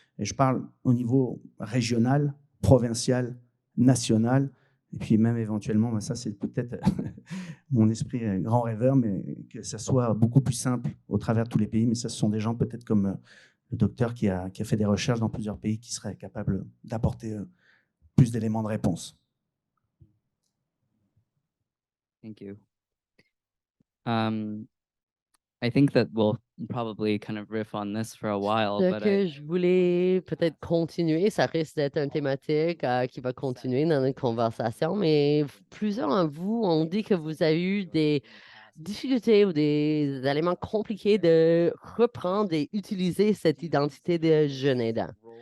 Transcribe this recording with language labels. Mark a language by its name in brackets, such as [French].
[French] Et je parle au niveau régional, provincial, national, et puis même éventuellement, ça c'est peut-être mon esprit grand rêveur, mais que ça soit beaucoup plus simple au travers de tous les pays. Mais ça, ce sont des gens peut-être comme le docteur qui a fait des recherches dans plusieurs pays qui seraient capables d'apporter plus d'éléments de réponse. [English] Thank you. I think that we'll probably kind of riff on this for a while, [French] Ce que je voulais peut-être continuer, ça risque d'être une thématique qui va continuer dans notre conversation, mais plusieurs d'entre vous ont dit que vous avez eu des difficultés ou des éléments compliqués de reprendre et utiliser cette identité de jeune aidant.